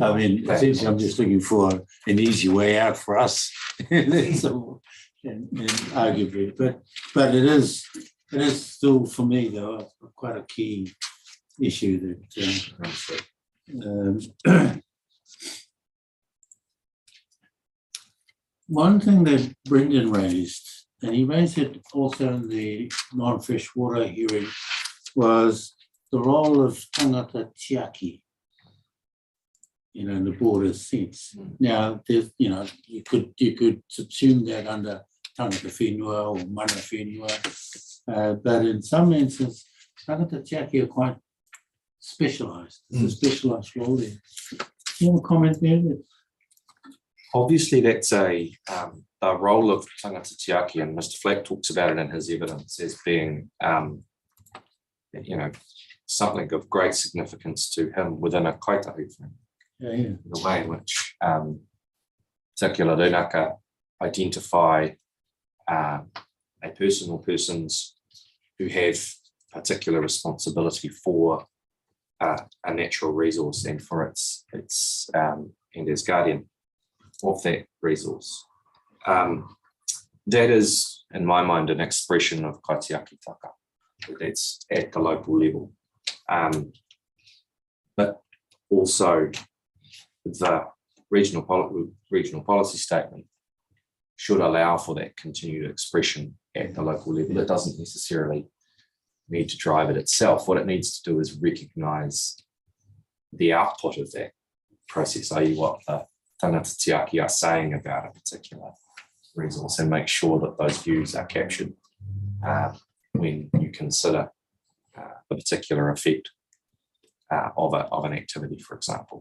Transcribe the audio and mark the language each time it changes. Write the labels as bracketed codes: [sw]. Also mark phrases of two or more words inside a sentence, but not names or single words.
[en] I mean, essentially, I'm just looking for an easy way out for us, and arguably, but it is still for me though quite a key issue that. One thing that Brendan raised, and he raised it also in the non-freshwater hearing, was the role of [mi] tangata tiaki, [en] in the broader sense. Now, there's, you could subsume that under [mi] tangata whenua [en] or [mi] mana whenua, [en] but in some instances, [mi] tangata tiaki [en] are quite specialised. It's a specialised role there. Do you have a comment there? Obviously, that's a role of [mi] tangata tiaki, [en] and Mr. Flack talks about it in his evidence as being, something of great significance to him within a kaitahu thing. Yeah. The way in which particular rūnaka identify a person or persons who have particular responsibility for a natural resource and for its and as guardian of that resource. That is, in my mind, an expression of [mi] kaitiaki taka. [en] That's at the local level. But also the regional policy statement should allow for that continued expression at the local level. It doesn't necessarily need to drive it itself. What it needs to do is recognise the output of that process, i.e. what the [mi] tangata tiaki [en] are saying about a particular resource, and make sure that those views are captured when you consider the particular effect of an activity, for example.